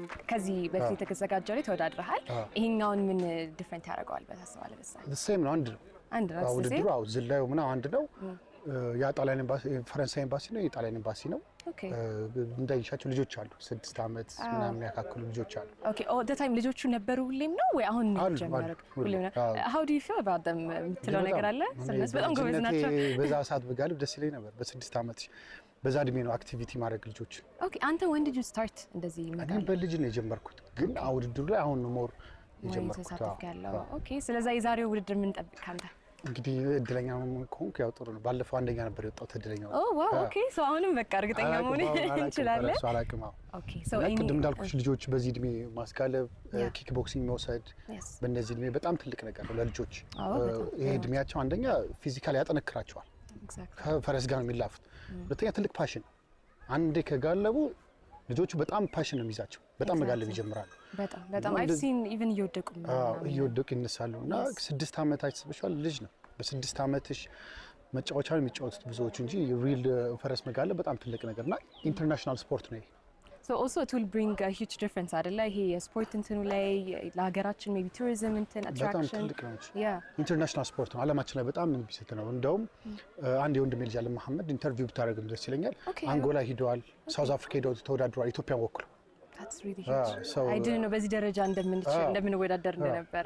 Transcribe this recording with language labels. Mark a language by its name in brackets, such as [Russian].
[Amharic] ከዚህ በፊት የተዘጋጀው ላይ ተወዳድረሃል። ይሄኛውን ምን ዲፈረንት ያደርገዋል በታስባለህ? ሴም ነው አንድ ነው ውድድሩ ዝላዩ ምናምን አንድ ነው። የጣሊያን ኤምባሲ ፈረንሳይ ኤምባሲ ነው፣ የጣሊያን ኤምባሲ ነው። እንዳይሻቸው ልጆች አሉ 6 ዓመት ምናምን ያካክሉ ልጆች አሉ። ኦኬ [English] ኦል ዘ ታይም [Amharic] ልጆቹ ነበሩ ሁሌም ነው ወይ አሁን ጀመረ? ሁሌም ነው። [English] how do you feel about them [Amharic] የምትለው ነገር አለ? ስለዚህ በጣም ጎበዝ ናቸው። በዛ ሰዓት በጋልብ ደስ ይለኝ ነበር። በ6 ዓመት በዛ እድሜ ነው አክቲቪቲ ማድረግ ልጆች። ኦኬ አንተ [English] when did you start [Amharic] እንደዚህ መጋለብ? እኔ በልጅ ነው የጀመርኩት፣ ግን ውድድሩ ላይ አሁን ነው ሞር የጀመርኩት። ኦኬ ስለዚህ የዛሬው ውድድር ምን ጠብቅ ካንተ? እንግዲህ እድለኛ ከሆንኩ ያው ጥሩ ነው። ባለፈው አንደኛ ነበር የወጣሁት እድለኛ ነው። ዋው ኦኬ ሶ አሁንም በቃ እርግጠኛ መሆን እንችላለን። እሱ አላውቅም። ኦኬ ሶ ቅድም እንዳልኩሽ ልጆች በዚህ እድሜ ማስጋለብ፣ ኪክ ቦክሲንግ መውሰድ በእነዚህ እድሜ በጣም ትልቅ ነገር ነው ለልጆች። ይሄ እድሜያቸው አንደኛ ፊዚካሊ ያጠነክራቸዋል፣ ከፈረስ ጋር ነው የሚላፉት። ሁለተኛ ትልቅ ፓሽን፣ አንዴ ከጋለቡ ልጆቹ በጣም ፓሽን ነው የሚይዛቸው፣ በጣም መጋለብ ይጀምራሉ። [English] በጣም I've seen even [Amharic] እየወደቁ ይነሳሉ። እና 6 ዓመታች ስበሻል ልጅ ነው። በ6 ዓመትሽ መጫወቻ ነው የሚጫወቱት ብዙዎቹ እንጂ ሪል ፈረስ መጋለብ በጣም ትልቅ ነገርና ኢንተርናሽናል ስፖርት ነው። [English] So also it will bring a huge difference አይደለ? [Amharic] ይሄ የስፖርት እንትኑ ላይ ለሀገራችን ሜቢ ቱሪዝም እንትን አትራክሽን ኢንተርናሽናል ስፖርት ነው። ዓለማችን ላይ በጣም የሚሰጥ ነው። እንደውም አንድ የወንድሜ ልጅ አለ መሐመድ ኢንተርቪው ብታደርግም ደስ ይለኛል። አንጎላ ሂደዋል፣ ሳውዝ አፍሪካ ሄደው ተወዳድረዋል ኢትዮጵያን ወክለው። [English] That's really huge. I didn't know [Amharic] በዚህ ደረጃ እንደምንወዳደር እንደነበረ።